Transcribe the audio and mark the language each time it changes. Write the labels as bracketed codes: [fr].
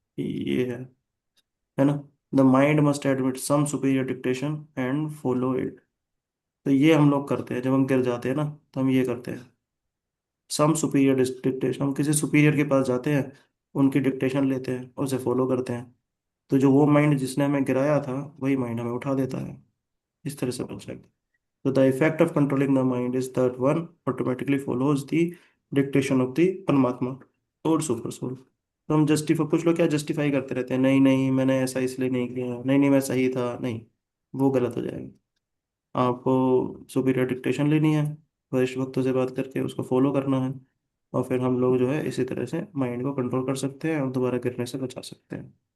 [hi] ये है ना, [en] The mind must admit some superior dictation and follow it. [hi] तो ये हम लोग करते हैं, जब हम गिर जाते हैं ना, तो हम ये करते हैं, [en] some superior dictation, [hi] हम किसी सुपीरियर के पास जाते हैं, उनकी डिक्टेशन लेते हैं, उसे फॉलो करते हैं। तो जो वो माइंड जिसने हमें गिराया था, वही माइंड हमें उठा देता है। इस तरह से बन सकते। [en] So the effect of controlling the mind is that one automatically follows the dictation of the परमात्मा और super soul. [hi] तो हम जस्टिफाई, कुछ लोग क्या जस्टिफाई करते रहते हैं, नहीं नहीं मैंने ऐसा इसलिए नहीं किया, नहीं नहीं मैं सही था, नहीं, वो गलत हो जाएगा। आपको सुपीरियर डिक्टेशन लेनी है, वरिष्ठ भक्तों से बात करके उसको फॉलो करना है, और फिर हम लोग जो है इसी तरह से माइंड को कंट्रोल कर सकते हैं और दोबारा गिरने से बचा सकते हैं।